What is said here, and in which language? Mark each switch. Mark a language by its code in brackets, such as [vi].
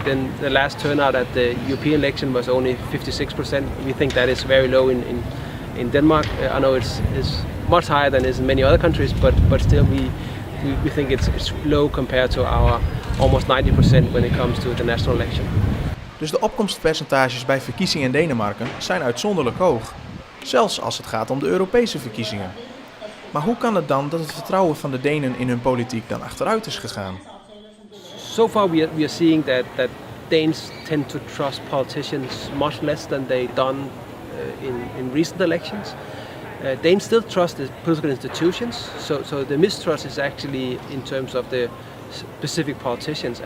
[en] Then the last turnout at the European election was only 56%. We think that is very low in Denmark. I know it's much higher than it is in many other countries, but still we think it's low compared to our almost 90% when it comes to the national election. [nl] Dus de opkomstpercentages bij verkiezingen in Denemarken zijn uitzonderlijk hoog. Zelfs als het gaat om de Europese verkiezingen. Maar hoe kan het dan dat het vertrouwen van de Denen in hun politiek dan achteruit is gegaan? [en] So far we are seeing that Danes tend to trust politicians much less than they've done in recent elections. Danes still trust the political institutions, so the mistrust is actually in terms of the specific politicians.